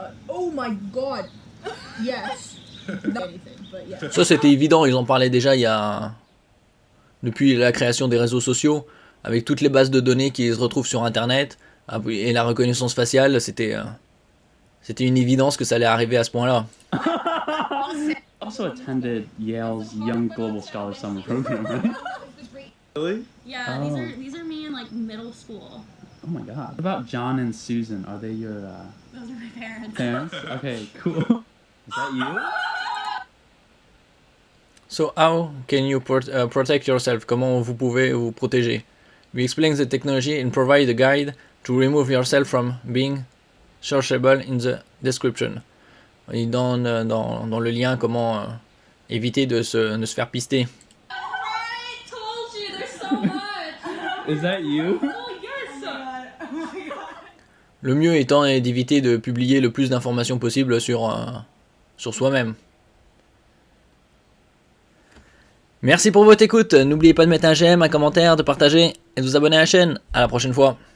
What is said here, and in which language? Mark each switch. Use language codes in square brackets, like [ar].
[en] Oh my god. Yes. Not anything, but yeah. [fr] Ça, c'était évident, ils en parlaient déjà depuis la création des réseaux sociaux, avec toutes les bases de données qui se retrouvent sur Internet, et la reconnaissance faciale, c'était une évidence que ça allait arriver à ce point-là. [en] also attended Yale's Young Global Scholar Summer Program, right? Really? Yeah, Oh. these are me in like middle school. Oh my god. What about John and Susan? Are they your Those are my parents. parents? Okay, cool. Is that you? So how can you protect yourself? [fr] Comment vous pouvez vous protéger? [en] We explain the technology and provide a guide to remove yourself from being searchable in the description. [fr] Il donne dans le lien comment éviter de se faire pister. [en] I told you there's so much. Is that you? Oh yes. Oh my god. [fr] Le mieux étant d'éviter de publier le plus d'informations possible sur soi-même. Merci pour votre écoute. N'oubliez pas de mettre un j'aime, un commentaire, de partager et de vous abonner à la chaîne. À la prochaine fois.